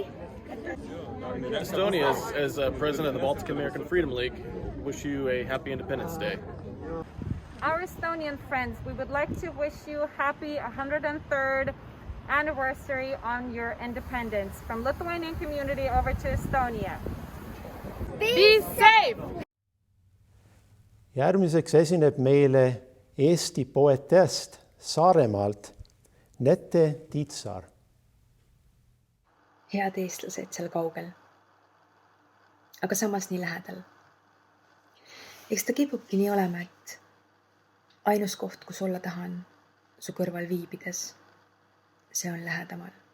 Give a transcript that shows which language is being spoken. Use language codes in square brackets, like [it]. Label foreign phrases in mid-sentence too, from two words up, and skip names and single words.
[en] Estonia, as president of the Baltic American Freedom League, wish you a happy Independence Day. Our Estonian friends, we would like to wish you a happy 103rd anniversary on your independence. From Lithuanian community over to Estonia. Be safe! [et] Järgmiseks esineb meile Eesti poetest Saaremaalt Nette Tiitsaar. Head eestlased seal kaugel, aga samas nii lähedal. Eks ta kipubki nii olema, et ainus koht, kus olla tahan su kõrval viibides, see on lähedamal.